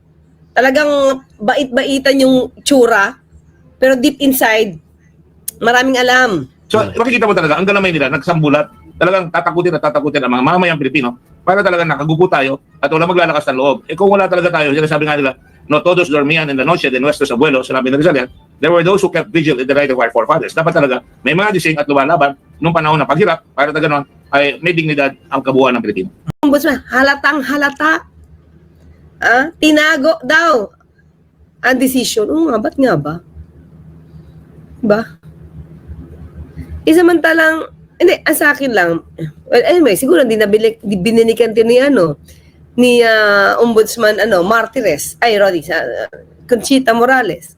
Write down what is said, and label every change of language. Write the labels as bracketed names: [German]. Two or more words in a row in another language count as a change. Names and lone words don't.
[Filipino] Talagang bait-baitan yung tsura, pero [English] deep inside, [Filipino] maraming alam. So, makikita mo talaga, ang galamay nila, nagsambulat, talagang tatakutin ang mga mamayang Pilipino para talagang nakagupo tayo at wala maglalakas ng loob. Eh kung wala talaga tayo, sinasabi nga nila, [Spanish] no todos dormían en la noche de nuestros abuelos, [Filipino] sinabi ng Rizalian, [English] there were those who kept vigil in the night of our forefathers. [Filipino] Dapat talaga, may mga gising at lumalaban nung panahon ng paghirap para na gano'n ay may dignidad ang kabuuan ng Pilipino. Ombudsman, halatang halata. Tinago daw ang decision. Oo nga, ba't nga ba? Diba? Samantalang, hindi, sa akin lang, [English] well, anyway, [Filipino] siguro hindi na bininikan din ni Ombudsman Martires, Conchita Morales.